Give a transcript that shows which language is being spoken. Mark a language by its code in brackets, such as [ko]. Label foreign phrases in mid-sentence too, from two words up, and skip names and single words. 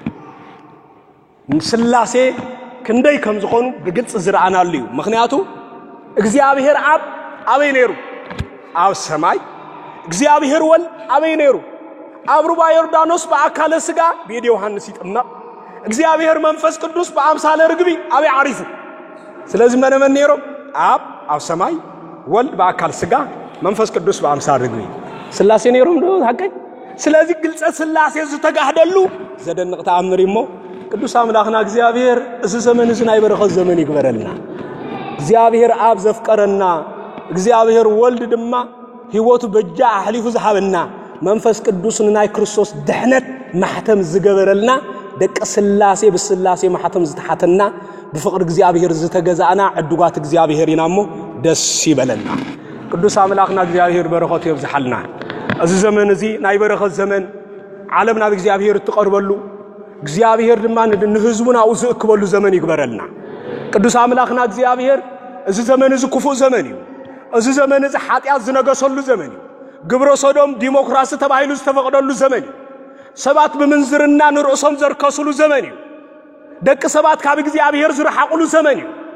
[ti] ስላሴ ክንደይ ከም ዝኾኑ በግልጽ ዝራአናሉ እዩ ምክንያቱ እግዚአብሔር አብ አበይ ነሩ አብ ሰማይ እግዚአብሔር ወልድ አበይ ነሩ አብርባ ይርዳኖስ በአካለ ስጋ ቤት ዮሐንስ ይጥመቅ እግዚአብሔር መንፈስ ቅዱስ በአምሳለ ርግቢ አበይ አሪፉ ስለዚህ መነመን ነሩ አብ ሰማይ ወልድ በአካል ስጋ መንፈስ ቅዱስ በአምሳለ ርግቢ ስላሴ ነሩ ነው ታቀኝ ስለዚህ ግልጽ ስላሴ ዝተጋህደሉ ዘደንቅ ተአምሪሞ ቅዱስ አምላክና እግዚአብሔር እዚ ዘመን እዚ ናይ በረኸት ዘመን ይግበረልና እግዚአብሔር አብ ዘፍቀረና እግዚአብሔር ወልድ ድማ ህይወቱ በጃ አህሊፉ ዝሃበና መንፈስ ቅዱስን ናይ ክርስቶስ ድህነት ማህተም ዝገበረልና ደቀ ስላሴ በስላሴ ማህተም ዝተሓተና በፍቅር እግዚአብሔር ዝተገዛና ዕዱጋት እግዚአብሔር ይናሞ ደስ ይበለና ቅዱስ አምላክና እግዚአብሔር በረኸት ይብዛሐልና እዚ ዘመን እዚ ናይ በረኸት ዘመን ዓለምና እግዚአብሔር ተቀርበሉ እግዚአብሔር ድማ ንህዝቡና ዝእክበሉ ዘመን ይግበረልና ቅዱስ አምላክና እግዚአብሔር እዚ ዘመን እዚ ክፉ ዘመን እዩ እዚ ዘመን እዚ ኃጢአት ዝነገሰሉ ዘመን እዩ ግብረ ሶዶም ዲሞክራሲ ተባሂሉ ዝተፈቀደሉ ዘመን እዩ ሰባት በመንዝርና ንርእሶም ዘርከሱሉ ዘመን እዩ ደቂ ሰባት ካብ እግዚአብሔር ዝረሓቁሉ ዘመን እዩ